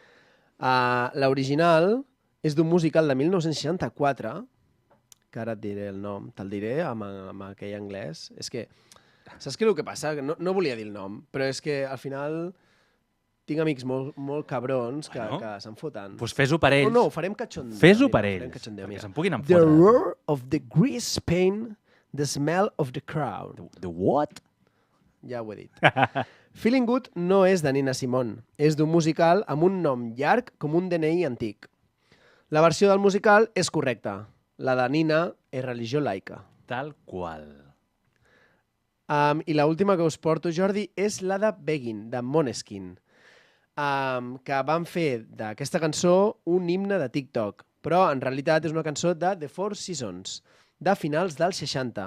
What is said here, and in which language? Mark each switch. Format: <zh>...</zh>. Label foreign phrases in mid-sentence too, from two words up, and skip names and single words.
<ca>L'original és d'un musical de 1964, que ara et diré el nom, te'l diré amb aquell anglès. És que, saps què és el que passa? No volia dir el nom, però és que al final tinc amics molt cabrons que se'n foten. Doncs fes-ho per ells. No, ho farem cachondeo. Fes-ho per farem ells, cachondeo, perquè mira. se'n puguin</ca> <en>The</en> <ca>enfotre.</ca> <en>roar of the grease paint, the smell of the crowd. The what?</en> <ca>Ja ho he dit. Feeling Good no és de Nina Simone. És d'un musical amb un nom llarg com un DNI antic. La versió del musical és correcta. La de Nina és religió laica. Tal qual. I l'última que us porto, Jordi, és la de Beggin, de Måneskin, que van fer d'aquesta cançó un himne de TikTok, però en realitat és una cançó de The Four Seasons, de finals dels 60.</ca>